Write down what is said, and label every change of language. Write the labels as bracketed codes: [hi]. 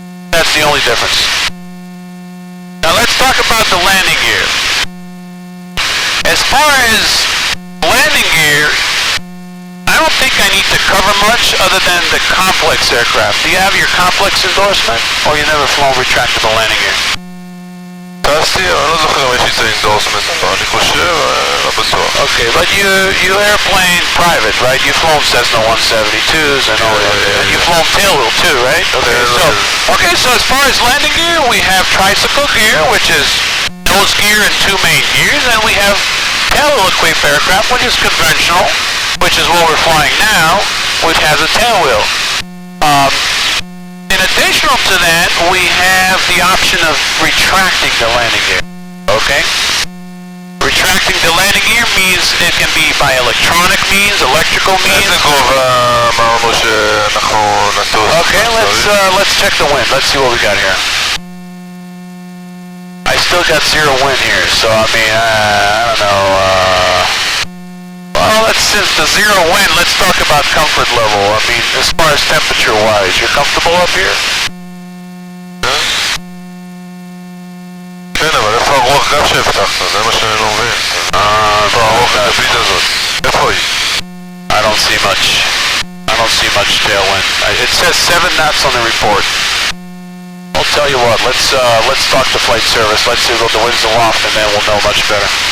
[en] That's the only difference. Now let's talk about the landing gear. As far as landing gear, I don't think I need to cover much other than the complex aircraft. Do you have your complex endorsement, or you never flown retractable landing gear? [he] טסתי, אבל אני לא זוכר אם יש לי את האינדורסמנט, אבל אני חושב, לא בטוח. [en] Okay, but you airplane private, right? You've flown Cessna 172s and all that. And you've flown tailwheel too, right? Okay, so as far as landing gear, we have tricycle gear, which is nose gear and two main gears, and we have tailwheel equipped aircraft, which is conventional, which is what we're flying now, which has a tailwheel. In addition to that, we have the option of retracting the landing gear, okay? Retracting the landing gear means it can be by electronic means, electrical means. [he] איזה גובה אמרנו שאנחנו נטוס? [en] Okay, let's check the wind. Let's see what we got here. I still got zero wind here, so I mean, I don't know, well, since the zero wind, let's talk about comfort level. I mean, as far as temperature-wise, you're comfortable up here? [he] כן, אבל איפה הרוח גב שהבטחת? זה מה שאני לא מבין. איפה הרוח הגבית הזאת? איפה היא? [en] I don't see much tailwind. It says 7 knots on the report. I'll tell you what, let's talk to flight service. Let's see what the wind's aloft, and then we'll know much better.